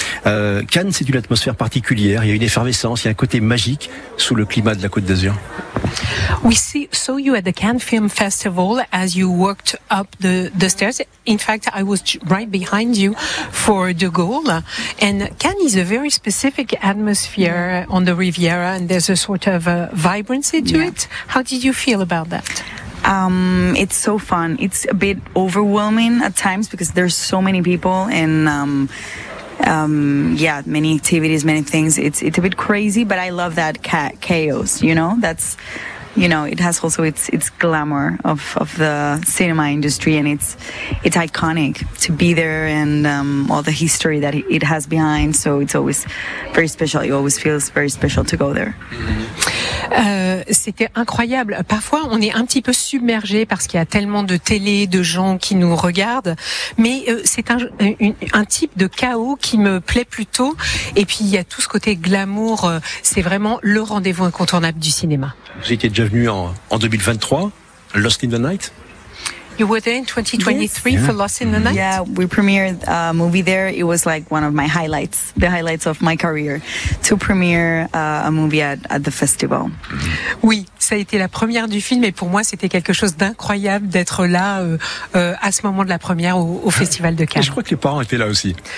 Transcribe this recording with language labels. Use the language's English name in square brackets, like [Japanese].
[French] Cannes, c'est une atmosphère particulière. Il y a une effervescence, il y a un côté magique sous le climat de la Côte d'Azur. [English] We saw you at the Cannes Film Festival as you walked up the stairs. In fact, I was right behind you for de Gaulle. And Cannes is a very specific atmosphere on the Riviera, and there's a sort of a vibrancy to it. How did you feel about that? It's so fun. It's a bit overwhelming at times because there's so many people and many activities, many things. It's a bit crazy, but I love that chaos, you know? That's, you know, it has also its glamour of the cinema industry, and it's iconic to be there and all the history that it has behind. So it's always very special. It always feels very special to go there. [French] C'était incroyable. Parfois, on est un petit peu submergé parce qu'il y a tellement de télé, de gens qui nous regardent. Mais c'est un type de chaos qui me plaît plutôt. Et puis, il y a tout ce côté glamour. C'est vraiment le rendez-vous incontournable du cinéma. Vous étiez déjà venu en 2023, Lost in the Night. [English] You were there in 2023 for Lost in the Night? Yeah, we premiered a movie there. It was like one of my highlights, the highlights of my career, to premiere a movie at the festival. [French] Oui, ça a été la première du film, et pour moi, c'était quelque chose d'incroyable d'être là à ce moment de la première au Festival de Cannes. Je crois que les parents étaient là aussi.